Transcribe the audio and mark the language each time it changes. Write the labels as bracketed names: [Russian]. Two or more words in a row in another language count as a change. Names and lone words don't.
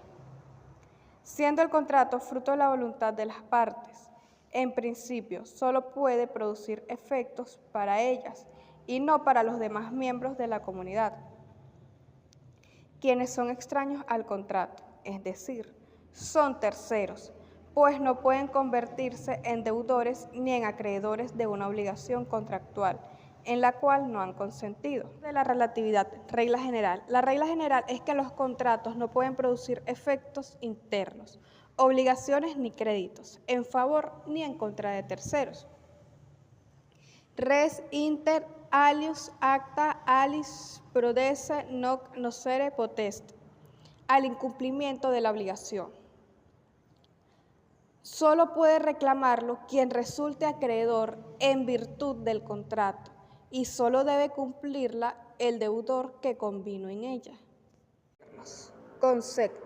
[Spanish] Siendo el contrato fruto de la voluntad de las partes, en principio solo puede producir efectos para ellas y no para los demás miembros de la comunidad, quienes son extraños al contrato, es decir, son terceros, pues no pueden convertirse en deudores ni en acreedores de una obligación contractual en la cual no han consentido. De la relatividad, regla general. La regla general es que los contratos no pueden producir efectos internos, obligaciones ni créditos, en favor ni en contra de terceros. [Latin] Res inter alius acta alis prodesse noc nocere potest, [Spanish] al incumplimiento de la obligación. Solo puede reclamarlo quien resulte acreedor en virtud del contrato, y solo debe cumplirla el deudor que convino en ella. Concepto.